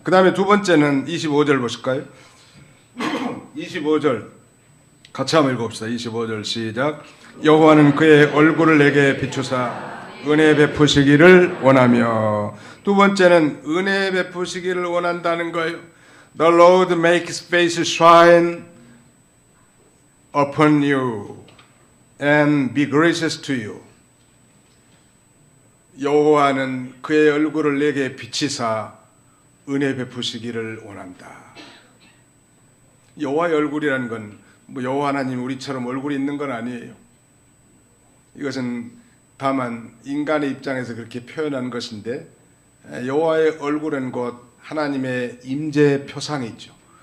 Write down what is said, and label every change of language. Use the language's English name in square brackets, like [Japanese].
[Korean] 그 다음에 두 번째는 25절 보실까요? 25절 같이 한번 읽어봅시다. 25절 시작. 여호와는 그의 얼굴을 내게 비추사 은혜 베푸시기를 원하며. 두 번째는 은혜 베푸시기를 원한다는 거예요. [English] The Lord make His face shine upon you and be gracious to you. [Korean] 여호와는 그의 얼굴을 내게 비치사 은혜 베푸시기를 원한다. 여호와의 얼굴이라는 건 뭐 여호와 하나님 우리처럼 얼굴이 있는 건 아니에요. 이것은 다만 인간의 입장에서 그렇게 표현한 것인데 여호와의 얼굴은 곧 하나님의 임재 표상이죠.